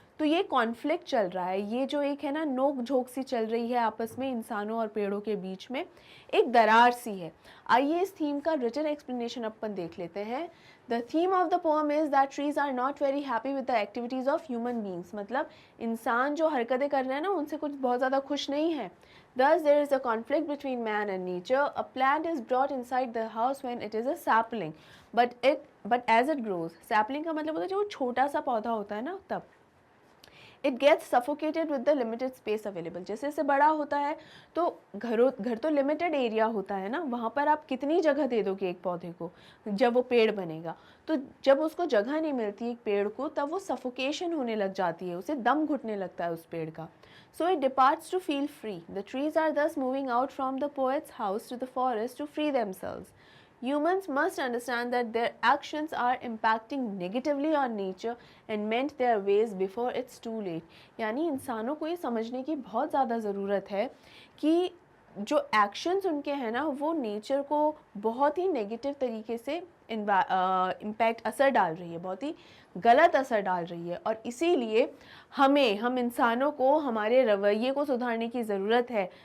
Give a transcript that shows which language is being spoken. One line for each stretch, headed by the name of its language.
Hindi: तो ये कॉन्फ्लिक्ट चल रहा है, ये जो एक है ना नोक झोंक सी चल रही है आपस में इंसानों और पेड़ों के बीच में, एक दरार सी है। आइए इस थीम का रिटन एक्सप्लेनेशन अपन देख लेते हैं।
English: The theme of the poem is that trees are not very happy with the activities of human beings.
Hindi: मतलब इंसान जो हरकतें कर रहे हैं ना उनसे कुछ बहुत ज़्यादा खुश नहीं है।
English: Thus, there is a conflict between man and nature. A plant is brought inside the house when it is a sapling, but as it grows, sapling
Hindi: का मतलब होता है जो छोटा सा पौधा होता है ना तब
English: It gets suffocated with the limited space available.
Hindi: जैसे जैसे बड़ा होता है तो घर तो लिमिटेड एरिया होता है ना, वहाँ पर आप कितनी जगह दे दोगे एक पौधे को जब वो पेड़ बनेगा? तो जब उसको जगह नहीं मिलती एक पेड़ को तब वो सफोकेशन होने लग जाती है, उसे दम घुटने लगता है उस पेड़ का।
English: So it departs to feel free. The trees are thus moving out from the poet's house to the forest to free themselves. Humans must understand that their actions are impacting negatively on nature and mend their ways before it's too late।
Hindi: यानी इंसानों को ये समझने की बहुत ज़्यादा ज़रूरत है कि जो एक्शंस उनके हैं ना वो नेचर को बहुत ही नेगेटिव तरीके से इम्पैक्ट असर डाल रही है, बहुत ही गलत असर डाल रही है। और इसीलिए हम इंसानों को हमारे रवैये को सुधारने की ज़रूरत है।